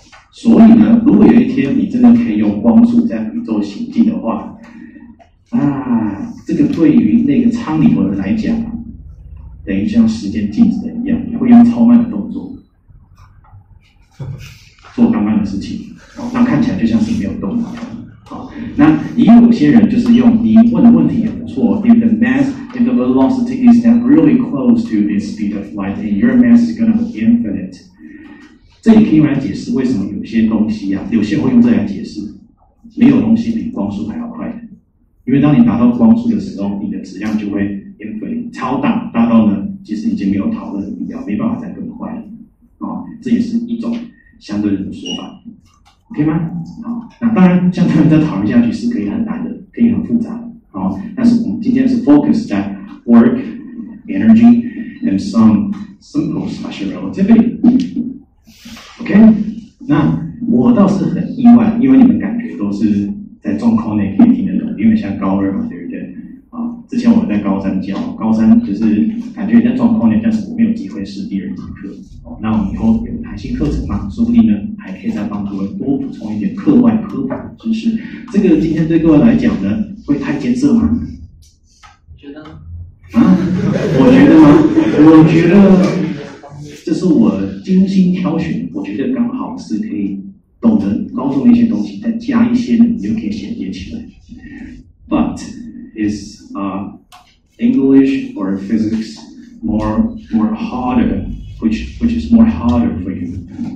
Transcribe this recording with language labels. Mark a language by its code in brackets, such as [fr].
[zh] 所以呢，如果有一天你真的可以用光速在宇宙行进的话，这个对于那个舱里头的人来讲，等于像时间静止的一样，你会用超慢的动作做刚刚的事情，那看起来就像是没有动脑。好，那也有些人就是用你问的问题也不错。 [en] If the velocity is that really close to the speed of light, and your mass is going to be infinite， [zh] 这里可以用来解释为什么有些东西啊，有些人会用这来解释，没有东西比光速还要快的。因为当你达到光速的时候，你的质量就会 infinite 超大，大到呢，其实已经没有讨论的必要，没办法再更快了。这也是一种相对论的说法。 OK 吗？好，那当然，相对论再讨论下去是可以很难的，可以很复杂的。但是我们今天是 focus 在 [en] work, energy, and some simple special relativity。 [zh] OK， 那我倒是很意外，因为你们感觉都是在中考内可以听得懂，因为像高2嘛，对不对？之前我在高3教，高3就是感觉在中考内，但是我没有机会试第2节课。那我们以后有弹性课程嘛，说不定呢还可以再帮各位多补充一点课外科普的知识。这个今天对各位来讲呢，会太艰涩吗？觉得我觉得吗？我觉得这是我精心挑选，我觉得刚好是可以懂得高中的一些东西，再加一些呢，你就可以衔接起来。 [en] But is English or physics more harder? Which is more harder for you?